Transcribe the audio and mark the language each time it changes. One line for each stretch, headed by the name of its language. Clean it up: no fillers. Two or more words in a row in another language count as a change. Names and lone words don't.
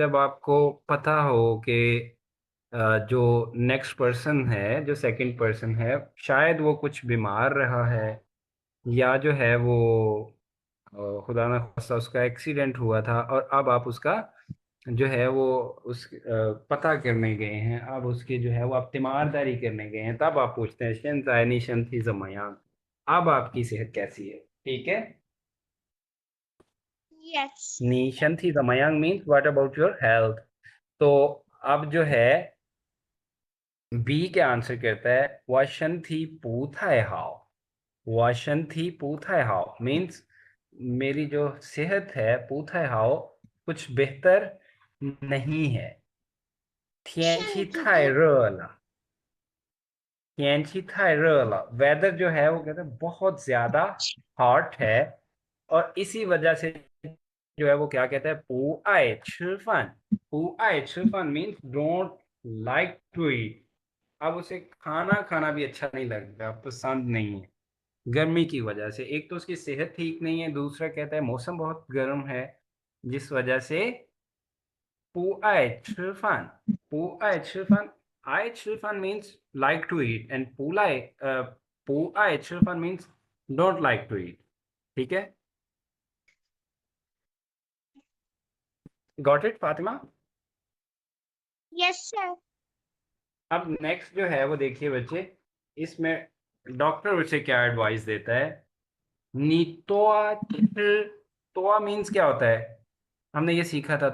Hindi: जब आपको पता हो कि जो
English: next person
Hindi: है, जो
English: second person
Hindi: है, शायद वो कुछ बीमार रहा है, या जो है वो खुदा ना खास्ता उसका एक्सीडेंट हुआ था, और अब आप उसका जो है वो उस पता करने गए हैं, अब उसके जो है वो आप तीमारदारी करने गए हैं, तब आप पूछते हैं
Chinese: 现在你身体怎么样,
Hindi: अब आपकी सेहत कैसी है, ठीक है।
English: Yes.
Chinese: 你身体怎么样
English: means what about your health।
Hindi: तो अब जो है बी के आंसर कहता है
Chinese: 我身体不太好，我身体不太好
Hindi: means मेरी जो सेहत है
Chinese: 不太好
Hindi: कुछ बेहतर नहीं है।
Chinese: 天气太热了，天气太热了
Hindi: वेदर जो है वो कहते हैं बहुत ज्यादा हॉट है, और इसी वजह से जो है वो क्या कहता है
Chinese: 不爱吃饭，不爱吃饭
English: means don't like to eat।
Hindi: अब उसे खाना खाना भी अच्छा नहीं लगता, पसंद नहीं है गर्मी की वजह से। एक तो उसकी सेहत ठीक नहीं है, दूसरा कहता है मौसम बहुत गर्म है, जिस वजह से
Chinese: 不爱吃饭，不爱吃饭，爱吃饭
English: means like to eat and
Chinese: 不爱吃饭
English: means don't like to eat।
Hindi: ठीक है,
English: got it
Hindi: फातिमा।
English: Yes, sir.
Hindi: अब नेक्स्ट जो है वो देखिए बच्चे, इसमें डॉक्टर उसे क्या एडवाइस देता है। नितोआ तोआ मीन्स क्या होता है, हमने ये सीखा था।